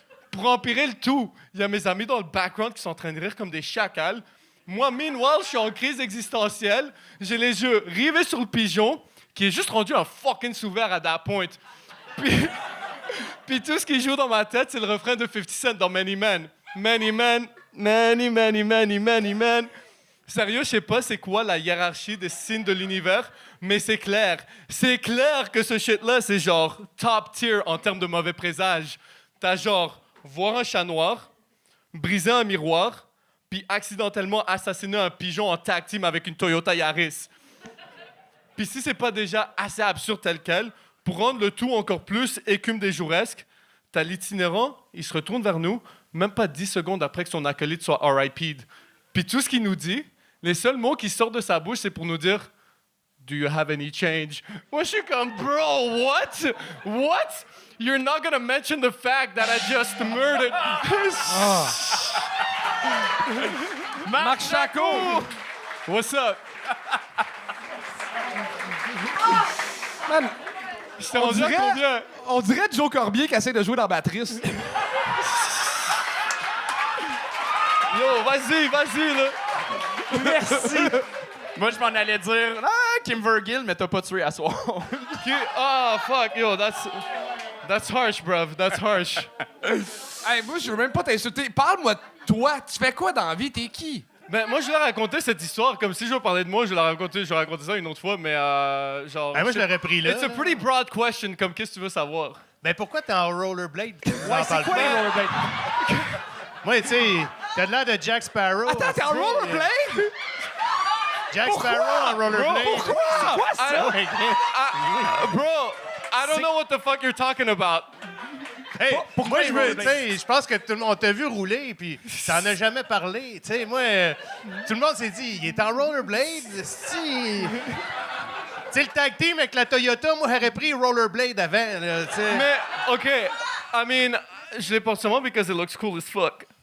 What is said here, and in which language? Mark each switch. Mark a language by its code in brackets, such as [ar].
[fr] Pour empirer le tout, il y a mes amis dans le background qui sont en train de rire comme des chacals. Moi, meanwhile, je suis en crise existentielle. J'ai les yeux rivés sur le pigeon, qui est juste rendu un fucking sous-vert à [en] that point. [fr] Puis tout ce qui joue dans ma tête, c'est le refrain de 50 Cent dans Many Men. [en] Many men, many, many, many, many men. [fr] Sérieux, je sais pas c'est quoi la hiérarchie des signes de l'univers, mais c'est clair. C'est clair que ce shit-là, c'est genre top tier en termes de mauvais présages. T'as genre voir un chat noir, briser un miroir, puis accidentellement assassiner un pigeon en tag team avec une Toyota Yaris. Puis si c'est pas déjà assez absurde tel quel, pour rendre le tout encore plus écume des jouresques, t'as l'itinérant, il se retourne vers nous, même pas 10 secondes après que son acolyte soit RIP'd. Puis tout ce qu'il nous dit, les seuls mots qui sortent de sa bouche, c'est pour nous dire « [en] Do you have any change? [fr] » Moi, je suis comme « [en] Bro, what? What? You're not gonna mention the fact that I just murdered... Marc Chacot! What's up? Man, [fr] J'étais rendu à combien? on dirait Joe Corbier qui essaie de jouer dans Batrice. Yo, vas-y, là. Merci. Moi, je m'en allais dire, Kim Vergil, mais t'as pas tué à soir. [en] Oh, fuck, yo, that's harsh, bruv, that's harsh. [fr] Hey, moi, je veux même pas t'insulter. Parle-moi de toi. Tu fais quoi dans la vie? T'es qui? Ben, moi, je vais raconter cette histoire comme si je veux parler de moi. Je vais raconter ça une autre fois, mais genre... Ben, moi, je l'aurais pris là. [en] It's a pretty broad question, [fr] comme qu'est-ce que tu veux savoir? Ben, pourquoi t'es en rollerblade? Ouais, c'est quoi les rollerblades? Moi, tu sais, t'as de l'air de Jack Sparrow. Attends, t'es en rollerblade? Jack Sparrow en rollerblade. Pourquoi? C'est quoi ça? [en] Bro, I don't know what the fuck you're talking about. [fr] Hey, moi, les rollerblades? tu sais, je pense que tout le monde on t'a vu rouler, puis t'en as jamais parlé. Tu sais, moi, tout le monde s'est dit, il est en rollerblade, si... Tu sais, le tag team avec la Toyota, moi, j'aurais pris rollerblade avant, là, tu sais. [en] Mais, OK, I mean, [fr] je l'ai pas seulement [en] because it looks cool as fuck.